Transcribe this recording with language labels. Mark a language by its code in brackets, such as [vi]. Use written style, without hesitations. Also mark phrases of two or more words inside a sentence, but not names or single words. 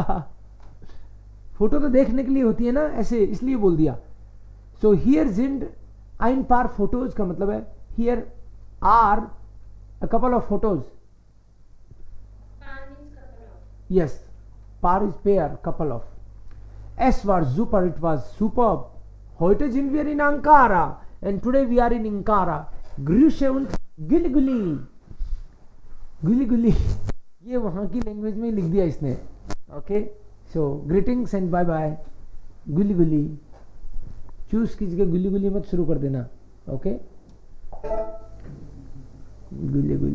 [hi] फोटो तो देखने के लिए होती है ना, ऐसे, इसलिए बोल दिया। [de] So hier sind ein paar Fotos [hi] का मतलब है [en] here are a couple of photos. यस, paar is pair, couple of. [de] Es war super, [en] it was superb. [de] Heute sind wir in Ankara [en] and today we are in Ankara. [de] Grüße und [tr] güle güle, güle güle, [hi] ये वहाँ की लैंग्वेज में लिख दिया इसने। [en] Okay, so greetings and bye bye. [tr] güle güle, [hi] चूज कीजिए, [tr] güle güle [hi] मत शुरू कर देना। ओके, [tr] güle güle.